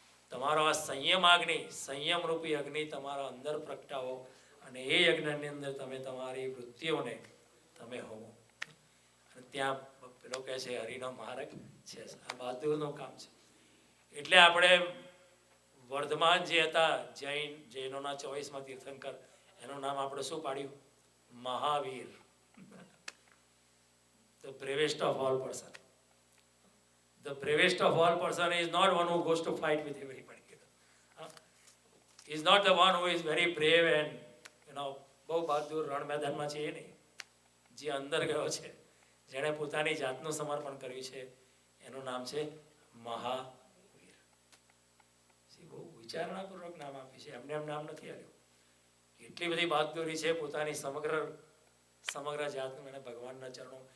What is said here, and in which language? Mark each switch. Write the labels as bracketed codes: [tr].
[gu] તમારો આ સંયમ અગ્નિ, સંયમ રૂપી અગ્નિ તમારા અંદર પ્રગટાવો અને એ યજ્ઞની અંદર તમે તમારી વૃત્તિઓને તમે હોવો. અને ત્યાં પેલો કહે છે હરિનો માર્ગ છે. આ બહાદુરનું કામ છે. એટલે આપણે વર્ધમાન જે હતા જૈનોના 24મા તીર્થંકર, એનું નામ આપણે શું પાડ્યું? Mahavir. [en] The bravest of all person. The bravest of all person is not one who goes to fight with everybody. He is not the one who is very brave and [gu] બહુ બહાદુર રણ મેદાનમાં છે એ નહીં. જે અંદર ગયો છે, જેણે પોતાની જાતનું સમર્પણ કર્યું છે, એનું નામ છે મહાવીર. બહુ વિચારણાપૂર્વક નામ આપ્યું છે. એમને એમ નામ નથી આવ્યું. એટલી બધી બહાદુરી છે પોતાની સમગ્ર જાતનું એને ભગવાનના ચરણો.